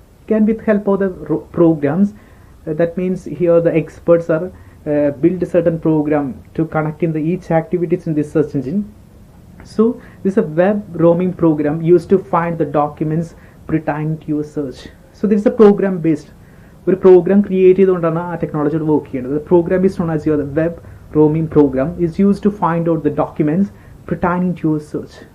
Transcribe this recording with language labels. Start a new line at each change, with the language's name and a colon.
English: Can with help of the programs. That means here the experts are build a certain program to connect in the each activities in this search engine. So this is a web roaming program used to find the documents pertaining to your search. So this is a program based.
Malayalam: ഒരു programme create ചെയ്തുകൊണ്ടാണ് ആ ടെക്നോളജിയോട് work ചെയ്യുന്നത്.
English: The program is known as your web roaming program is used to find out the documents pertaining to your search.